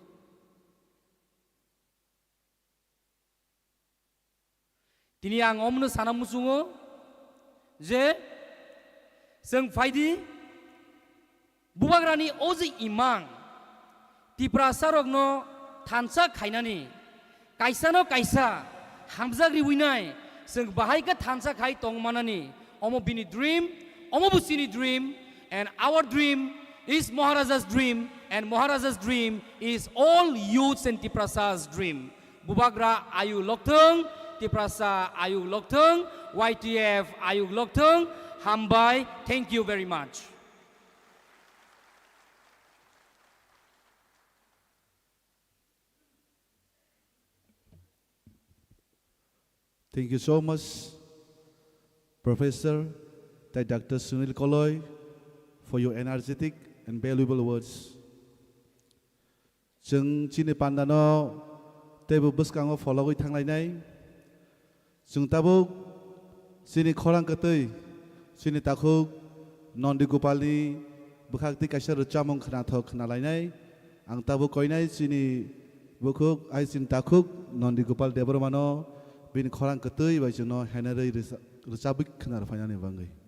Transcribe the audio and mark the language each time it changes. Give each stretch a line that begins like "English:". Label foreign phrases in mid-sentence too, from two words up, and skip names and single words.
Kok Borok: Tini ang omno sana musungo, je seng faidi bubagrani ozi imang tipra sarok no thansa khainani kaisa no kaisa hamjagri winai seng bahai ka thansa khai tongmanani omo bini dream omo busini dream,
English: and our dream is Maharaja's dream, and Maharaja's dream is all youths and Tiprasa's dream.
Kok Borok: Bubagra ayu loktheng, Tiprasa ayu loktheng, YTF ayu loktheng, hambai.
English: Thank you very much. Thank you so much, Professor Dr. Sunil Koloi, for your energetic and valuable words.
Kok Borok: Jeng chini pandano tebu buskango follow thanglai jeng tabuk sini khorang katei sini takhuk nondi gopalni bukhakti kaisa rchamong khna thok khna lainai ang tabuk koinai sini bukhuk ai sin takhuk nondi gopal debromano bin khorang katei bai jono hanarei rchabik khna fainani bangai.